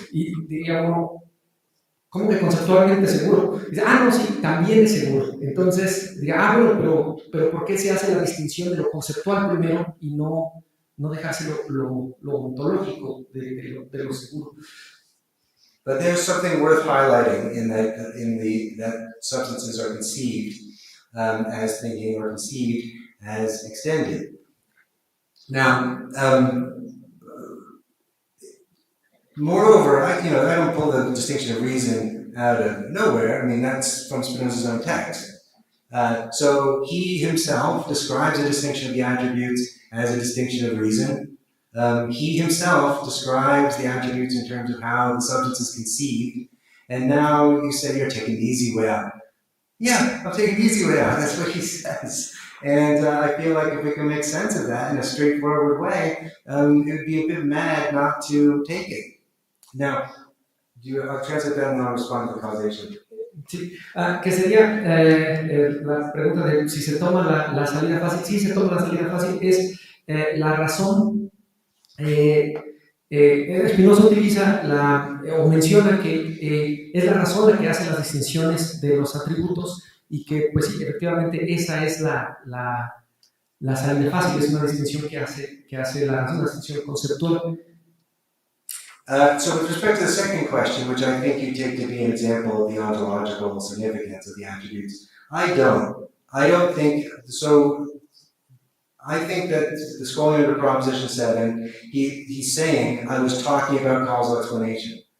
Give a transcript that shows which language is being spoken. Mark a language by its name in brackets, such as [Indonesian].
[Spanish] Y diría uno, ¿cómo que conceptualmente seguro? Dice, no, sí, también es seguro. Entonces, diría, bueno, pero ¿por qué se hace la distinción de lo conceptual primero y no dejarse lo ontológico de lo seguro? [English] But there's something worth highlighting in that substances are conceived as thinking or conceived as extended. Now, moreover, I don't pull the distinction of reason out of nowhere. I mean, that's from Spinoza's own text. So he himself describes a distinction of the attributes as a distinction of reason. He himself describes the attributes in terms of how the substance is conceived. And now you say you're taking the easy way out. Yeah, I'm taking the easy way out. That's what he says. And I feel like if we can make sense of that in a straightforward way, it would be a bit mad not to take it. Now, I'll translate that and then I'll respond to the causation. [Spanish] Sí, que sería la pregunta de si se toma la salida fácil. Sí, se toma la salida fácil, es la razón. Spinoza utiliza o menciona que es la razón la que hace las distinciones de los atributos y que, pues sí, efectivamente esa es la salida fácil, es una distinción que hace la razón, una distinción conceptual. [English] So with respect to the second question, which I think you take to be an example of the ontological significance of the attributes, I don't think so. I think that the schooling under Proposition 7, he's saying, I was talking about causal explanation.